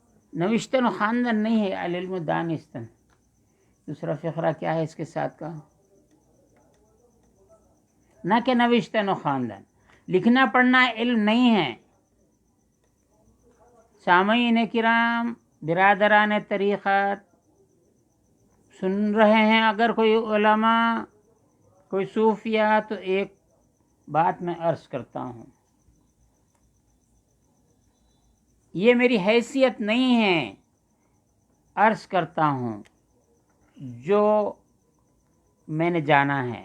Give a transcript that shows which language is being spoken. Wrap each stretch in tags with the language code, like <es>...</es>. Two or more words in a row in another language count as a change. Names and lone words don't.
<fa>نوشتن و خواندن</fa> <ur>نہیں ہے،</ur> <fa>العلم دانستن۔</fa> <ur>دوسرا فقرہ کیا ہے اس کے ساتھ کا؟</ur> <fa>نہ کہ نوشتن و خواندن،</fa> <ur>لکھنا پڑھنا علم نہیں ہے۔ سامعین کرام، برادران طریقت، سن رہے ہیں اگر کوئی علماء، کوئی صوفیہ، تو ایک بات میں عرض کرتا ہوں، یہ میری حیثیت نہیں ہے، عرض کرتا ہوں جو میں نے جانا ہے۔</ur>